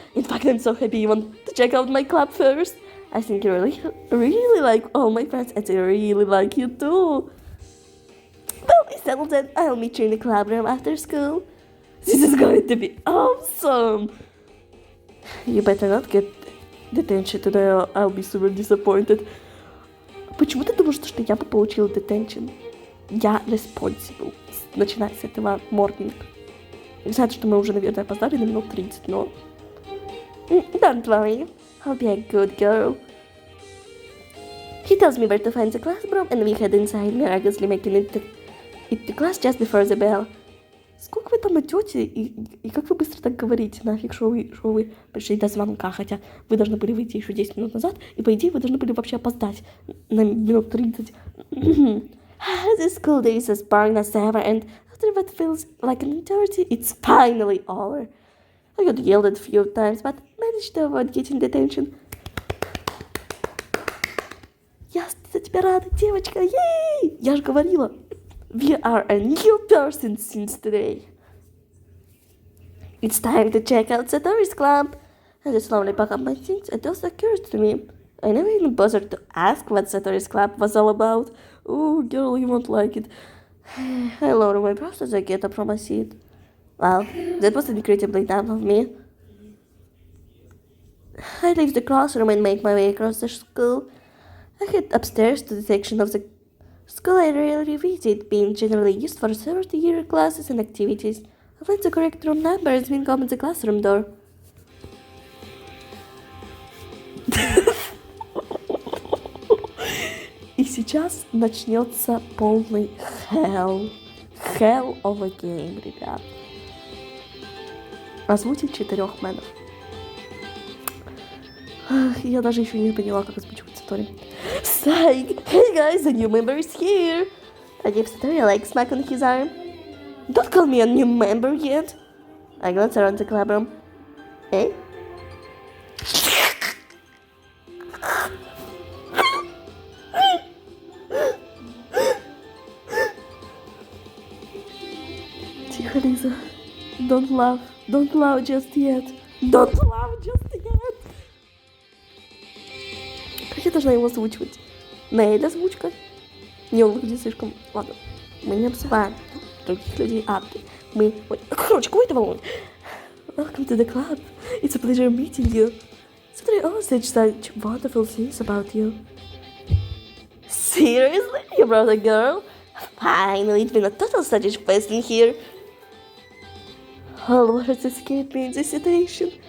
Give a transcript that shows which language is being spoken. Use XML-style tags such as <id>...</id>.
<en>In fact, I'm so happy you want to check out my club first. I think you really like all my friends, and they really like you too. Well, we settled then. I'll meet you in the club room after school. This is going to be awesome. You better not get detention today, or I'll be super disappointed.</en> <ru>Почему ты думаешь, что я бы получила detention? Я</ru> <en>responsible.</en> <ru>Начиная с этого</ru> <en>morning.</en> <ru>Я знаю, что мы уже, наверное, опоздали на минут 30, но...</ru> <en>Don't worry. I'll be a good girl. He tells me where to find the classroom, and we head inside, miraculously making it to class just before the bell.</en> <ru>Сколько вы там идете и как вы быстро так говорите? Нафиг, что вы пришли до звонка, хотя вы должны были выйти еще 10 минут назад, и по идее вы должны были вообще опоздать на минут 30.</ru> <en>The school day is as boring as ever, and after what feels like an eternity, it's finally over. I got yelled at a few times, but managed to avoid getting detention.</en> <ru>Я за тебя рада, девочка, ей! Я же говорила.</ru> <en>We are a new person since today. It's time to check out Satori's club. As I slowly pack up my things, it also occurs to me. I never even bothered to ask what Satori's club was all about. Oh, girl, you won't like it. I lower my brows as I get up from my seat. Well, that was incredibly dumb of me. I leave the classroom and make my way across the school. I head upstairs to the section of the school I rarely visit, being generally used for 30-year classes and activities. I find the correct room number has been come at the classroom door.</en> <ru>И сейчас начнется полный</ru> <en>hell of a game,</en> <ru>ребят. Озвучить 4 менов. Я даже еще не поняла, как озвучивать Satori.</ru> <en>Psych! Hey guys, a new member is here! I give Satori a leg smack on his arm. Don't call me a new member yet! I glance around the club room. Eh?</en> <ru>Тихо, Лиза.</ru> <en>Don't laugh just yet. Don't laugh just yet.</en> <ru>Как я должна его озвучивать? Нейд озвучка? Не, он выглядит слишком... Ладно, мы не обзываем других людей. Мы... Ой, короче, кого это волнует?</ru> <en>Welcome to the club. It's a pleasure meeting you. Satori always said such wonderful things about you. Seriously? You brought a girl? Finally, it's been a total satisfaction here. All words escape me in this situation.</en>